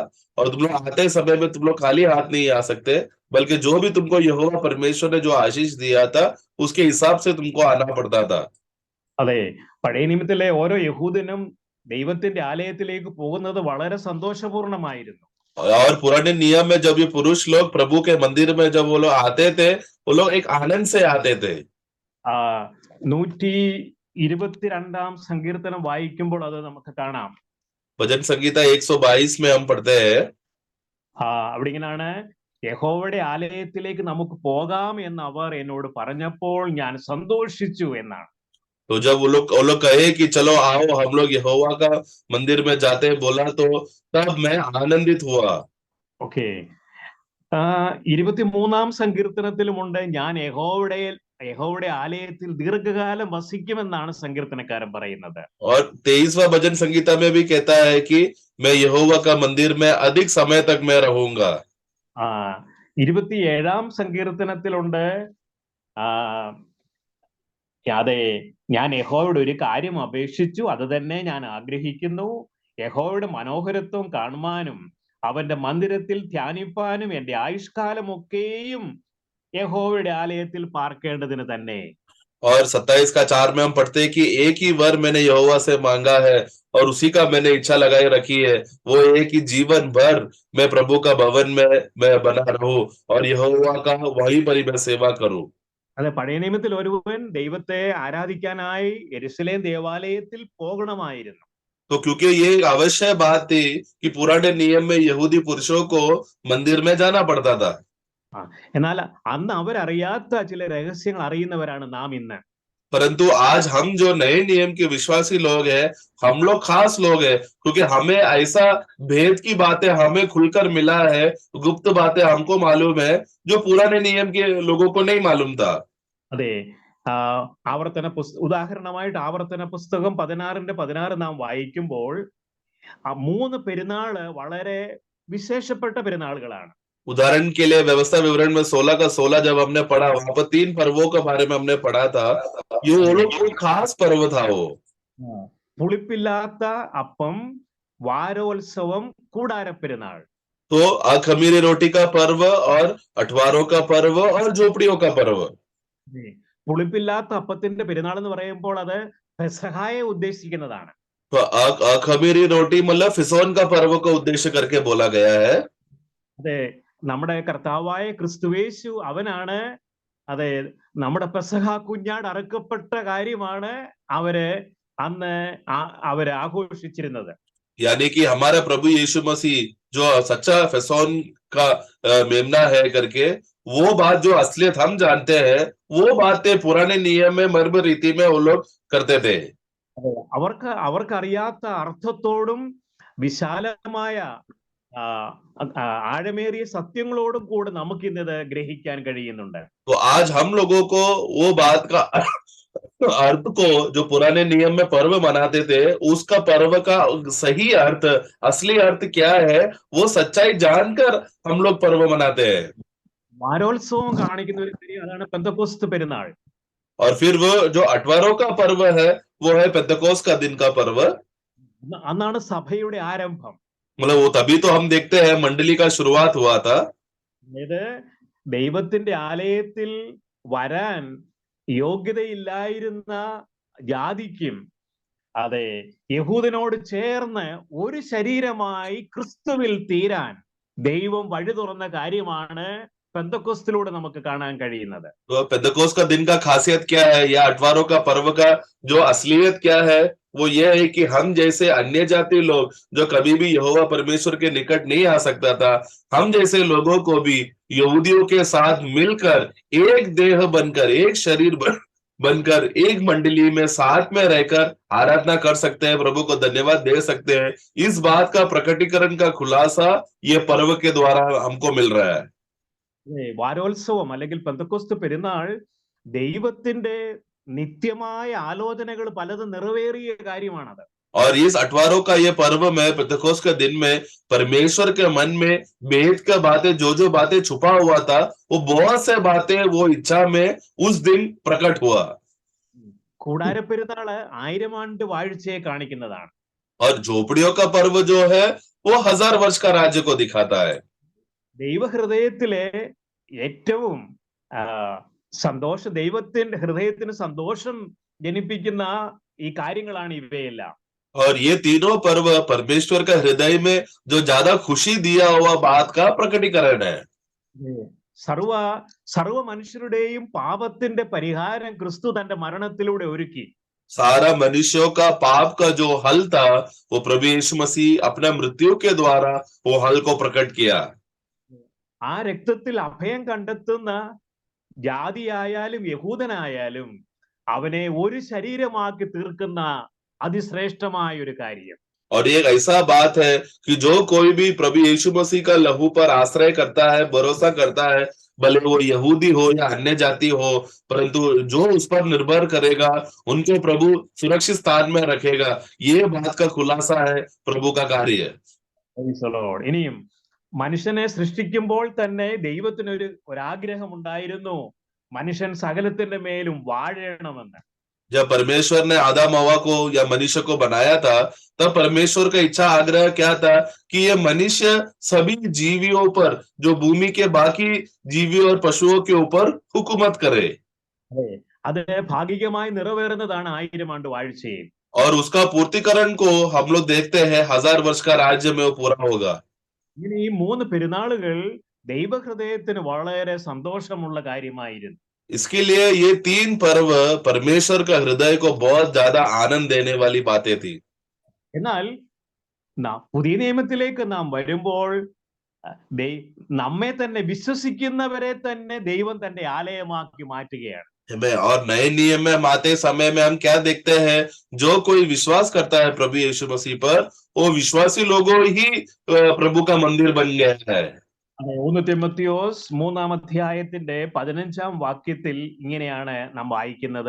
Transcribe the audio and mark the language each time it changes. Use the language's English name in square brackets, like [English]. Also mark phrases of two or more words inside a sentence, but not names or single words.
[Hindi] और तुम लोग आते समय में तुम लोग खाली हाथ नहीं आ सकते, बल्कि जो भी तुमको यहोवा परमेश्वर ने जो आशीष दिया था उसके हिसाब से तुमको आना पड़ता था। [Malayalam] അതെ, പഴയ നിയമത്തിലെ ഓരോ യഹൂദനും ദൈവത്തിന്റെ ആലയത്തിലേക്ക് പോകുന്നത് വളരെ സന്തോഷപൂർണമായിരുന്നു. [Hindi] और पुराने नियम में जब ये पुरुष लोग प्रभु के मंदिर में जब वो लोग आते थे, वो लोग एक आनंद से आते थे। [Malayalam] 122-ാം സങ്കീർത്തനം വായിക്കുമ്പോൾ അത് നമുക്ക് കാണാം. [Hindi] भजन संगीता 122 में हम पढ़ते हैं, [Malayalam] അവിടെ ഇങ്ങനെയാണ്: യഹോവയുടെ ആലയത്തിലേക്ക് നമുക്ക് പോകാം എന്ന് അവർ എന്നോട് പറഞ്ഞപ്പോൾ ഞാൻ സന്തോഷിച്ചു എന്നാണ്. [Hindi] तो जब वो लोग कहे कि चलो आओ हम लोग यहोवा का मंदिर में जाते हैं बोला, तो तब मैं आनंदित हुआ। [Malayalam] ഓക്കെ, 23-ാം സങ്കീർത്തനത്തിലുമുണ്ട്: ഞാൻ യഹോവയുടെ ആലയത്തിൽ ദീർഘകാലം വസിക്കുമെന്നാണ് സങ്കീർത്തനക്കാരൻ പറയുന്നത്. [Hindi] और 23वां भजन संगीता में भी कहता है कि मैं यहोवा का मंदिर में अधिक समय तक मैं रहूंगा। [Malayalam] 27-ാം സങ്കീർത്തനത്തിലുണ്ട്: അതെ, ഞാൻ യഹോവയുടെ ഒരു കാര്യം അപേക്ഷിച്ചു, അത് തന്നെ ഞാൻ ആഗ്രഹിക്കുന്നു. യഹോവയുടെ മനോഹരത്വം കാണുവാനും അവന്റെ മന്ദിരത്തിൽ ധ്യാനിപ്പാനും എന്റെ ആയുഷ്കാലമൊക്കെയും യഹോവയുടെ ആലയത്തിൽ പാർക്കേണ്ടതിന് തന്നെ. [Hindi] और 27 का 4 में हम पढ़ते हैं कि एक ही वर मैंने यहोवा से मांगा है और उसी का मैंने इच्छा लगाई रखी है, वो एक ही जीवन भर मैं प्रभु का भवन में मैं बना रहूं और यहोवा का वहीं पर ही मैं सेवा करूं। [Malayalam] അതെ, പഴയ നിയമത്തിൽ ഒരുവൻ ദൈവത്തെ ആരാധിക്കാനായി യെരുശലേം ദേവാലയത്തിൽ പോകണമായിരുന്നു. [Hindi] तो क्योंकि ये अवश्य बात थी कि पुराने नियम में यहूदी पुरुषों को मंदिर में जाना पड़ता था। [Malayalam] എന്നാൽ അന്ന് അവരറിയാത്ത ചില രഹസ്യങ്ങൾ അറിയുന്നവരാണ് നാം ഇന്ന്. [Hindi] परंतु आज हम जो नए नियम के विश्वासी लोग हैं, हम लोग खास लोग हैं, क्योंकि हमें ऐसा भेद की बातें हमें खुलकर मिला है, गुप्त बातें हमको मालूम है जो पुराने नियम के लोगों को नहीं मालूम था। [Malayalam] അതെ, ഉദാഹരണമായിട്ട് ആവർത്തന പുസ്തകം 16-16 നാം വായിക്കുമ്പോൾ 3 പെരുന്നാള് വളരെ വിശേഷപ്പെട്ട പെരുന്നാളുകളാണ്. [Hindi] उदाहरण के लिए व्यवस्था विवरण में 16 का 16 जब हमने पढ़ा, वहां पर 3 पर्वों के बारे में हमने पढ़ा था। ये वो लोग कोई खास पर्व था वो। [Malayalam] പുളിപ്പില്ലാത്ത അപ്പം, വാരോത്സവം, കൂടാരപ്പെരുന്നാൾ. [Hindi] तो अखमीरी रोटी का पर्व और अठवारों का पर्व और झोपड़ियों का पर्व. [Malayalam] പുളിപ്പില്ലാത്ത അപ്പത്തിന്റെ പെരുന്നാൾ എന്ന് പറയുമ്പോൾ അത് പെസഹായെ ഉദ്ദേശിക്കുന്നതാണ്. [Hindi] तो अखमीरी रोटी मतलब फिसोन का पर्व को उद्देश्य करके बोला गया है. [Malayalam] അതെ, നമ്മുടെ കർത്താവായ ക്രിസ്തുവേശു അവനാണ്, അതെ, നമ്മുടെ പെസഹ കുഞ്ഞാട് അറുക്കപ്പെട്ട കാര്യമാണ് അവര് അന്ന് അവര് ആഘോഷിച്ചിരുന്നത്. [Hindi] यानी कि हमारा प्रभु यीशु मसीह जो सच्चा फिसोन का मेमना है करके वो बात जो असलियत हम जानते हैं, वो बातें पुराने नियम में मर्म रीति में वो लोग करते थे. [Malayalam] അവർക്കറിയാത്ത അർത്ഥത്തോടും വിശാലമായ ആഴമേറിയ സത്യങ്ങളോടും കൂടെ നമുക്ക് ഇന്നത് ഗ്രഹിക്കാൻ കഴിയുന്നുണ്ട്. [Hindi] तो आज हम लोगों को वो बात का अर्थ को जो पुराने नियम में पर्व मनाते थे, उसका पर्व का सही अर्थ, असली अर्थ क्या है, वो सच्चाई जानकर हम लोग पर्व मनाते हैं. [Malayalam] വാരോത്സവം കാണിക്കുന്ന ഒരു കാര്യം അതാണ് പെന്തക്കോസ്ത് പെരുന്നാൾ. [Hindi] और फिर वो जो अठवारों का पर्व है, वो है पेंतकोस्त का दिन का पर्व. [Malayalam] അന്നാണ് സഭയുടെ ആരംഭം. [Hindi] मतलब वो तभी तो हम देखते हैं मंडली का शुरुआत हुआ था. [Malayalam] അതായത് ദൈവത്തിന്റെ ആലയത്തിൽ വരാൻ യോഗ്യതയില്ലായിരുന്ന ജാതിക്കും, അതെ, യഹൂദനോട് ചേർന്ന് ഒരു ശരീരമായി ക്രിസ്തുവിൽ തീരാൻ ദൈവം വഴി തുറന്ന കാര്യമാണ് പെന്തക്കോസ്തിലൂടെ നമുക്ക് കാണാൻ കഴിയുന്നത്. [Hindi] तो पेंतकोस्त का दिन का खासियत क्या है, या अठवारों का पर्व का जो असलियत क्या है, वो ये है कि हम जैसे अन्य जाति लोग जो कभी भी यहोवा परमेश्वर के निकट नहीं आ सकता था, हम जैसे लोगों को भी यहूदियों के साथ मिलकर एक देह बनकर, एक शरीर बनकर, एक मंडली में साथ में रहकर आराधना कर सकते हैं, प्रभु को धन्यवाद दे सकते हैं. इस बात का प्रकटीकरण का खुलासा ये पर्व के द्वारा हमको मिल रहा है. [Malayalam] വാരോത്സവം അല്ലെങ്കിൽ പെന്തക്കോസ്ത് പെരുന്നാൾ ദൈവത്തിന്റെ നിത്യമായ ആലോചനകൾ പലതും നിറവേറിയ കാര്യമാണത്. [Hindi] और इस अठवारों का ये पर्व में, पेंतकोस्त के दिन में, परमेश्वर के मन में भेद का बातें, जो बातें छुपा हुआ था, वो बहुत से बातें वो इच्छा में उस दिन प्रकट हुआ. [Malayalam] കൂടാരപ്പെരുന്നാള് 1000 ആണ്ട് വാഴ്ചയെ കാണിക്കുന്നതാണ്. [Hindi] और झोपड़ियों का पर्व जो है, वो 1000 वर्ष का राज्य को दिखाता है. [Malayalam] ദൈവഹൃദയത്തിലെ ഏറ്റവും ദൈവത്തിന്റെ ഹൃദയത്തിന് സന്തോഷം ജനിപ്പിക്കുന്ന ഈ കാര്യങ്ങളാണ് ഇവയെല്ലാം. [Hindi] और ये तीनों पर्व परमेश्वर का हृदय में जो ज्यादा खुशी दिया हुआ बात का प्रकटीकरण है. [Malayalam] സർവ മനുഷ്യരുടെയും പാപത്തിന്റെ പരിഹാരം ക്രിസ്തു തന്റെ മരണത്തിലൂടെ ഒരുക്കി. [Hindi] सारा मनुष्यों का पाप का जो हल था, वो प्रभु यीशु मसीह अपना मृत्यु के द्वारा वो हल को प्रकट किया. [Malayalam] ആ രക്തത്തിൽ അഭയം കണ്ടെത്തുന്ന ജാതിയായാലും യഹൂദനായാലും അവനെ ഒരു ശരീരമാക്കി തീർക്കുന്ന അതിശ്രേഷ്ഠമായ ഒരു കാര്യം. [Hindi] और एक ऐसा बात है कि जो कोई भी प्रभु यीशु मसीह का लहू पर आश्रय करता है, भरोसा करता है, भले वो यहूदी हो या अन्य जाति हो, परंतु जो उस पर निर्भर करेगा उनको प्रभु सुरक्षित स्थान में रखेगा. ये बात का खुलासा है प्रभु का कार्य. [Malayalam] ഇനിയും മനുഷ്യനെ സൃഷ്ടിക്കുമ്പോൾ തന്നെ ദൈവത്തിന് ഒരാഗ്രഹം ഉണ്ടായിരുന്നു, മനുഷ്യൻ സകലത്തിന്റെ മേലും വാഴണമെന്ന്. [Hindi] जब परमेश्वर ने आदम हवा को या मनुष्य को बनाया था, तब परमेश्वर का इच्छा आग्रह क्या था कि ये मनुष्य सभी जीवियों पर, जो भूमि के बाकी जीवियों और पशुओं के ऊपर हुकूमत करे. [Malayalam] അത് ഭാഗികമായി നിറവേറുന്നതാണ് 1000 ആണ്ട് വാഴ്ചയിൽ. [Hindi] और उसका पूर्तिकरण को हम लोग देखते हैं 1000 वर्ष का राज्य में वो पूरा होगा. [Malayalam] ഇങ്ങനെ ഈ 3 പെരുന്നാളുകൾ ദൈവഹൃദയത്തിന് വളരെ സന്തോഷമുള്ള കാര്യമായിരുന്നു. [Hindi] इसके लिए ये 3 पर्व परमेश्वर का हृदय को बहुत ज्यादा आनंद देने वाली बातें थी. [Malayalam] എന്നാൽ പുതിയ നിയമത്തിലേക്ക് നാം വരുമ്പോൾ നമ്മെ തന്നെ വിശ്വസിക്കുന്നവരെ തന്നെ ദൈവം തന്റെ ആലയമാക്കി മാറ്റുകയാണ്. [Hindi] और नए नियम में आते समय में हम क्या देखते हैं, जो कोई विश्वास करता है प्रभु यीशु मसीह पर, वो विश्वासी लोगों ही प्रभु का मंदिर बन गया है. [Malayalam] 1 തിമോത്തിയോസ് 3-ാം അധ്യായത്തിന്റെ 15-ാം വാക്യത്തിൽ ഇങ്ങനെയാണ് നാം വായിക്കുന്നത്.